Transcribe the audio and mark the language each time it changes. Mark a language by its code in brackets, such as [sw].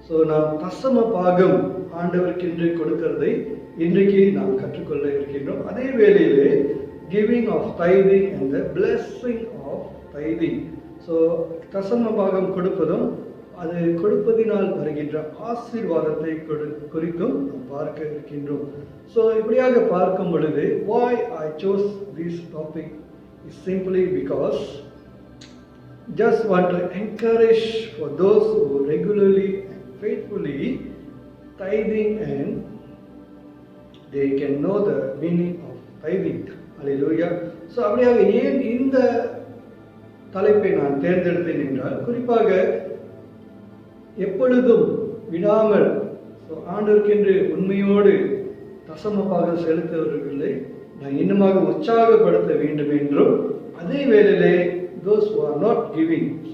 [ta] நாம் தசம பாகம் ஆண்டவருக்கென்று கொடுக்கிறதை இன்றைக்கு நாம் கற்றுக்கொள்ள இருக்கின்றோம். [en] அதே வேளையிலே giving of tithing and the blessing of tithing. [ta] தசம பாகம் கொடுப்பதும் அது கொடுப்பதினால் வருகின்ற ஆசீர்வாதத்தை குறித்தும் நாம் பார்க்க இருக்கின்றோம். இப்படியாக பார்க்கும் பொழுது [en] why I chose this topic is simply because just want to encourage for those who regularly and faithfully tithing and they can know the meaning of tithing. Hallelujah. [ta] அப்படியாக ஏன் இந்த தலைப்பை நான் தேர்ந்தெடுத்தேன் என்றால், குறிப்பாக எப்பொழுதும் விடாமல் ஆண்டவருக்கென்று உண்மையோடு தசமமாக செலுத்துவர்களை நான் இன்னுமாக உற்சாகப்படுத்த வேண்டும் என்றும், அதே வேளையிலே [en] those who are not giving,